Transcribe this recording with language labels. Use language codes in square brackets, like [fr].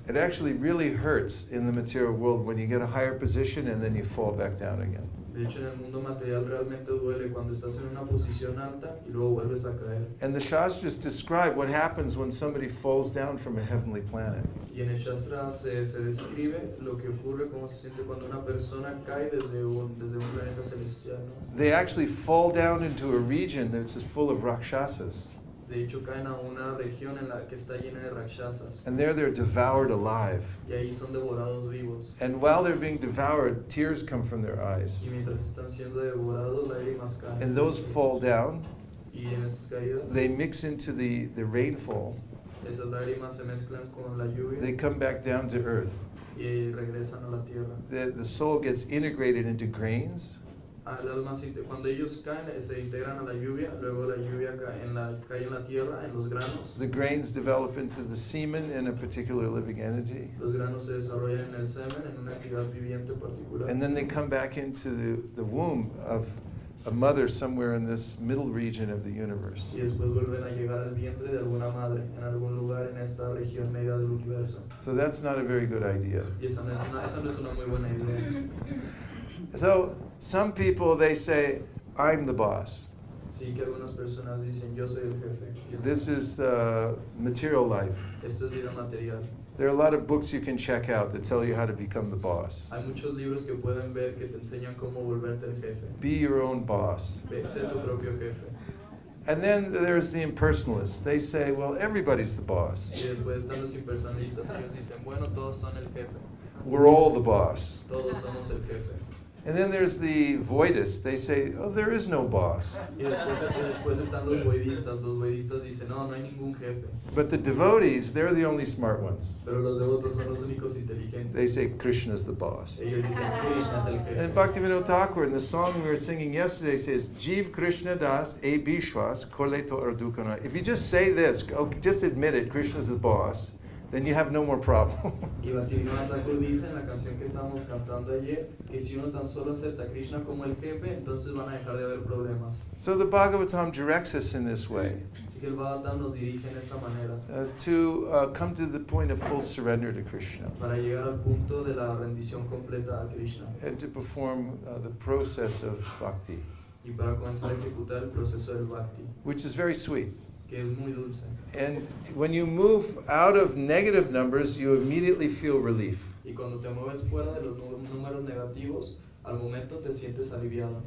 [en] It actually really hurts in the material world when you get a higher position and then you fall back down again. [es] De hecho, en el mundo material realmente duele cuando estás en una posición alta y luego vuelves a caer. [en] And the Shastras describe what happens when somebody falls down from a heavenly planet. [es] Y en el Shastra se describe lo que ocurre, cómo se siente cuando una persona cae desde un planeta celestial, ¿no? [en] They actually fall down into a region that's full of rakshasas. [es] De hecho, caen a una región en la que está llena de rakshasas. [en] And there they're devoured alive. [es] Y ahí son devorados vivos. [en] And while they're being devoured, tears come from their eyes. [es] Y mientras están siendo devorados, lágrimas caen. [en] And those fall down. [es] Y en esas caídas, [en] They mix into the rainfall. [es] esas lágrimas se mezclan con la lluvia [en] They come back down to earth. [es] y regresan a la tierra. [en] The soul gets integrated into grains. [es] Al alma, cuando ellos caen, se integran a la lluvia, luego la lluvia cae en la tierra, en los granos. [en] The grains develop into the semen in a particular living entity. [es] Los granos se desarrollan en el semen, en una entidad viviente particular. [en] And then they come back into the womb of a mother somewhere in this middle region of the universe. [es] Y después vuelven a llegar al vientre de alguna madre en algún lugar en esta región media del universo. [en] So that's not a very good idea. [es] Y esa no es una muy buena idea. [en] So some people, they say, I'm the boss. [es] Sí, que algunas personas dicen, yo soy el jefe. [en] This is material life. [es] Esto es vida material. [en] There are a lot of books you can check out that tell you how to become the boss. [es] Hay muchos libros que pueden ver que te enseñan cómo volverte el jefe. [en] Be your own boss. [es] Ser tu propio jefe. [en] And then there's the impersonalists. They say, well, everybody's the boss. [es] Y después están los impersonalistas. Ellos dicen, bueno, todos son el jefe. [en] We're all the boss. [es] Todos somos el jefe. [en] And then there's the voidists. They say, oh, there is no boss. [es] Y después están los voidistas. Los voidistas dicen, no, no hay ningún jefe. [en] But the devotees, they're the only smart ones. [es] Pero los devotos son los únicos inteligentes. [en] They say Krishna's the boss. [es] Ellos dicen, Krishna es el jefe. [en] And Bhaktivinoda Thakur, in the song we were singing yesterday, says, [bn] Jeev Krishna Das e Bishwas Koleto Ardukana. [en] If you just say this, just admit it, Krishna's the boss, then you have no more problem. [es] Y Bhaktivinoda Thakur dice en la canción que estábamos cantando ayer que si uno tan solo acepta a Krishna como el jefe, entonces van a dejar de haber problemas. [en] So the Bhagavatam directs us in this way, [es] Así que el Bhagavatam nos dirige en esta manera [en] to come to the point of full surrender to Krishna [es] para llegar al punto de la rendición completa a Krishna [en] and to perform the process of bhakti, [es] y para comenzar a ejecutar el proceso del Bhakti, [en] which is very sweet. [es] que es muy dulce. [en] And when you move out of negative numbers, you immediately feel relief. [es] Y cuando te mueves fuera de los números negativos, al momento te sientes aliviado.